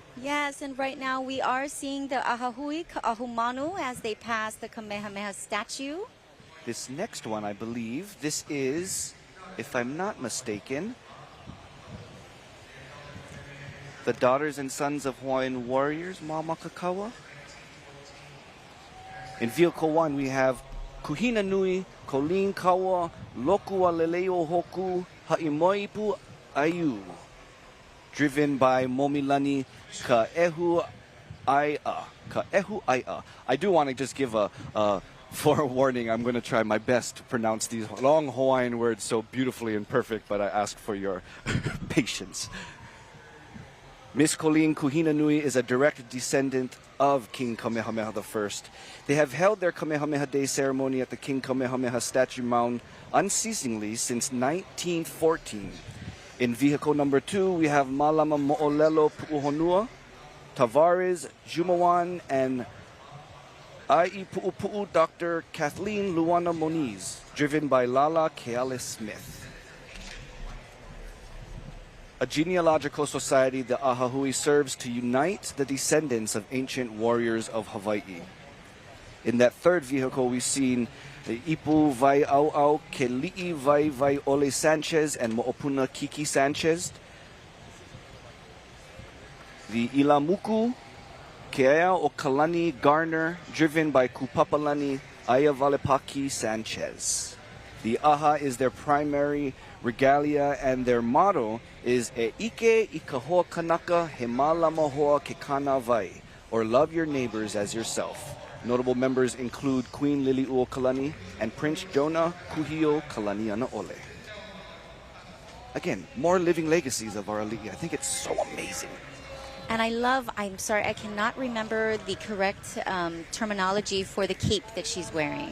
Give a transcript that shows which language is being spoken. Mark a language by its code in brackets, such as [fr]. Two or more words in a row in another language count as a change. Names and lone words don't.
[en] Yes, and right now we are seeing the Ahahui Ka'ahumanu as they pass the Kamehameha statue. This next one, I believe, this is, if I'm not mistaken, the Daughters and Sons of Hawaiian Warriors, Mamakakawa. In Vehicle 1, we have Kuhina Nui, Colleen Kawa, Lokua Leleo Hoku, Ha'imoipu Ayu, driven by Momilani Ka'ehu Ai'a. Ka'ehu Ai'a. I do want to just give a forewarning. I'm going to try my best to pronounce these long Hawaiian words so beautifully and perfect, but I ask for your patience. Miss Colleen Kuhina Nui is a direct descendant of King Kamehameha I. They have held their Kamehameha Day ceremony at the King Kamehameha Statue Mound unceasingly since 1914. In vehicle number 2, we have Malama Mo'olelo Pu'uhonua, Tavares Jumawan, and Ai Pu'upu'u Dr. Kathleen Luana Moniz, driven by Lala Keale Smith. A genealogical society, the Ahahui, serves to unite the descendants of ancient warriors of Hawaii. In that third vehicle, we've seen the Ipu Vai Au Au, Keli'i Vai Vai Ole Sanchez, and Mo'opuna Kiki Sanchez. The Ilamuku, Keea o Kalani Garner, driven by Kupapalani Ayavalepaki Sanchez. [haw] The aha is their primary regalia, and their motto is E Ike Ikahoa Kanaka He Malama Hoa Ke Kana Vai, or love your neighbors as yourself. Notable members include Queen Liliuokalani and Prince Jonah Kuhio Kalaniana Ole. Again, more living legacies of our ali'i. I think it's so amazing. And I'm sorry, I cannot remember the correct terminology for the cape that she's wearing.